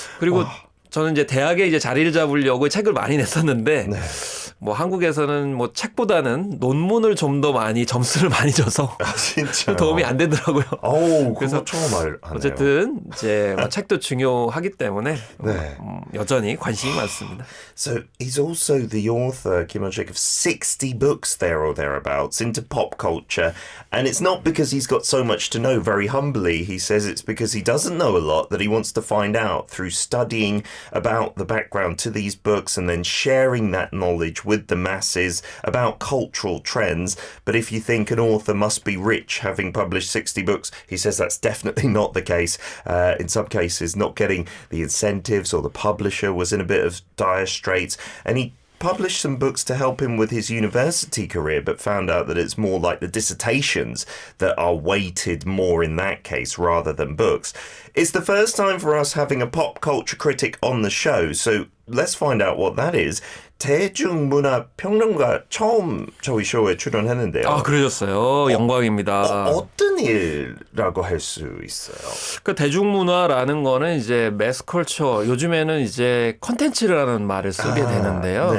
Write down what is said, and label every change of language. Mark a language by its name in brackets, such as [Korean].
[Korean] 그리고 저는 이제 대학에 이제 자리를 잡으려고 책을 많이 냈었는데 네. 뭐 한국에서는 뭐 책보다는 논문을 좀 더 많이 점수를 많이 줘서 진짜 도움이 안 되더라고요. 그래서 처음 알네요. 어쨌든 이제 뭐 책도 중요하기 때문에 네. 여전히 관심이 많습니다. [English] So he's also the author, Kim Won-sik, of 60 books there or thereabouts into pop culture. And it's not because he's got so much to know, very humbly. He says it's because he doesn't know a lot that he wants to find out through studying about the background to these books and then sharing that knowledge with the masses about cultural trends. But if you think an author must be rich having published 60 books, he says that's definitely not the case. In some cases, not getting the incentives or the publisher was in a bit of dire straits. And he published some books to help him with his university career, but found out that it's more like the dissertations that are weighted more in that case rather than books. It's the first time for us having a pop culture critic on the show, so let's find out what that is. [Korean] 대중문화 평론가 처음 저희 쇼에 출연했는데요. 아, 그러셨어요. 영광입니다. 어떤 일이라고 할 수 있어요? 그 대중문화라는 거는 이제 매스컬처, 요즘에는 이제 컨텐츠라는 말을 쓰게 되는데요.